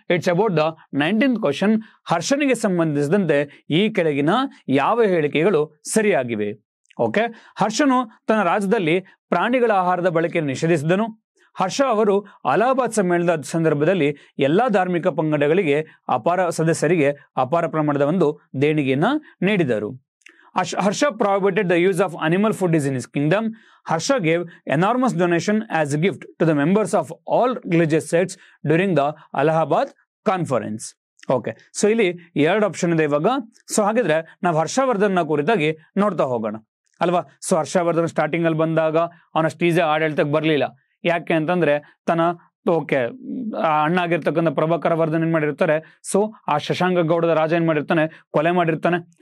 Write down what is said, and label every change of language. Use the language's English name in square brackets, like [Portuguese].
[English] It's about the 19th question. [Kannada] ಹರ್ಷನಿಗೆ ಸಂಬಂಧಿಸಿದಂತೆ ಈ ಕೆಳಗಿನ ಯಾವ ಹೇಳಿಕೆಗಳು ಸರಿಯಾಗಿವೆ? ಓಕೆ, ಹರ್ಷನು ತನ್ನ ರಾಜ್ಯದಲ್ಲಿ ಪ್ರಾಣಿಗಳ ಆಹಾರದ ಬಳಕೆಯನ್ನು ನಿಷೇಧಿಸಿದನು. ಹರ್ಷ ಅವರು ಅಲಹಾಬಾದ್ ಸಮ್ಮೇಳನದ ಸಂದರ್ಭದಲ್ಲಿ ಎಲ್ಲಾ ಧಾರ್ಮಿಕ ಪಂಗಡಗಳಿಗೆ ಸದಸ್ಯರಿಗೆ ಅಪಾರ ಪ್ರಮಾಣದ ಒಂದು ದೇಣಿಗೆಯನ್ನ ನೀಡಿದರು. [English] Harsha prohibited the use of animal food in his kingdom. Harsha gave enormous donation as a gift to the members of all religious sects during the Allahabad conference. [Kannada] Okay, so ಇಲ್ಲಿ 2 ಆಪ್ಷನ್ ಇದೆ ಇವಾಗ. ಸೊ ಹಾಗಿದ್ರೆ ನಾವು ಹರ್ಷವರ್ಧನ್ ಕುರಿತಾಗಿ ನೋಡ್ತಾ ಹೋಗೋಣ ಅಲ್ವಾ. So Harshvardhan starting ಅಲ್ಲಿ ಬಂದಾಗ ಅವನಷ್ಟು ಈಸಿ ಆಡಳಿತಕ್ಕೆ ಬರಲಿಲ್ಲ. ಯಾಕೆ ಅಂತಂದ್ರೆ ತನ್ನ ಓಕೆ ಅಣ್ಣ ಆಗಿರ್ತಕ್ಕಂಥ ಪ್ರಭಾಕರ ವರ್ಧನ್ ಏನ್ ಮಾಡಿರ್ತಾರೆ, ಸೊ ಆ ಶಶಾಂಕ ಗೌಡದ ರಾಜ ಏನ್ ಮಾಡಿರ್ತಾನೆ, ಕೊಲೆ ಮಾಡಿರ್ತಾನೆ.